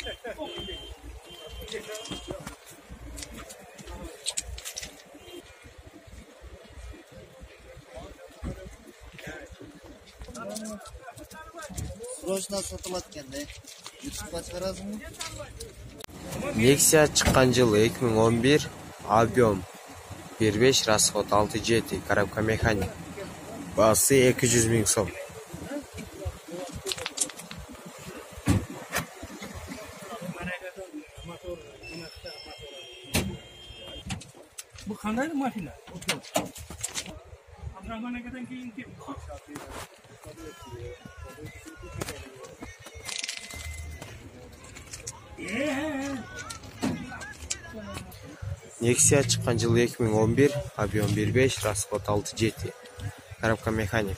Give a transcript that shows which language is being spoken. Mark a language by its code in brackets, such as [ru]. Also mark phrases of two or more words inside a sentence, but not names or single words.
[ky] Срочно сатылат экенде. YouTube'га чыгаразыңбы? Nexia чыккан жылы 2011, объем 1.5, расход 6.7, [ru] коробка механик. [ky] Басы 200 000 сом. [uz] Bu qanday mashina? Abdurahmonakadan keyin kim? [ky] Nexia чыккан жылы 2011, объем 1.5, расход 6.7, [ru] коробка механик.